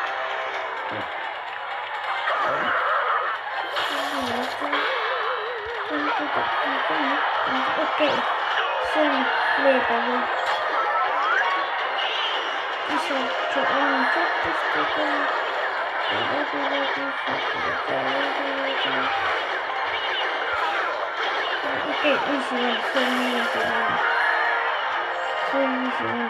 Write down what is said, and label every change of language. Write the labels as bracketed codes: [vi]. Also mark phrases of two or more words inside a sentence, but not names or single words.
[et] Okei, see on veega võit. Ise on täpistega. Okei, [en] easy win, [et] see on [en] easy win. [et] See on [en] easy win.